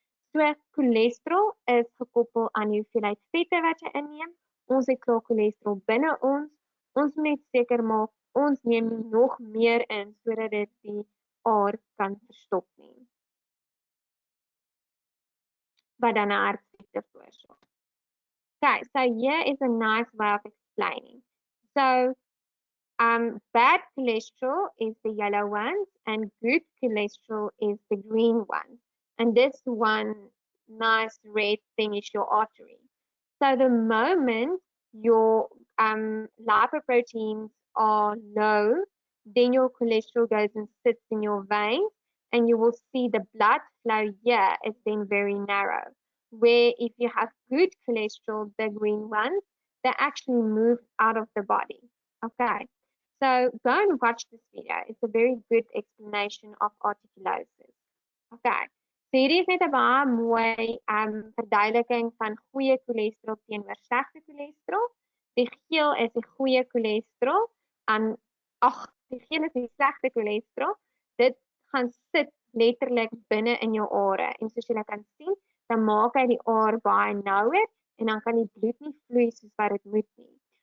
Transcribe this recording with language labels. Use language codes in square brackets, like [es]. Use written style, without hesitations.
[af] So cholesterol is gekoppel aan die hoeveelheid vette wat jy inneem. Ons het klaar cholesterol binne ons. Ons moet net seker maak ons neem nie nog meer in sodat dit die aar kan verstop nie. Wat dan 'n hartsiekte veroorsaak. [en] Okay, so here is a nice way of explaining. So bad cholesterol is the yellow ones and good cholesterol is the green ones. And this one nice red thing is your artery. So the moment your lipoproteins are low, then your cholesterol goes and sits in your veins, and you will see the blood flow here is then very narrow. Where if you have good cholesterol, the green ones, they actually move out of the body. Okay, so go and watch this video. It's a very good explanation of arteriolysis. Okay. [af] So hierdie is net 'n baie mooi verduideliking van goeie cholesterol teenoor slegte cholesterol. Die geel is die goeie cholesterol en die geel is die slegte cholesterol. Dit gaan sit letterlik binne in jou are en soos jy kan sien, dan maak hy die aar baie nouer en dan kan die bloed nie vloei soos wat dit moet nie.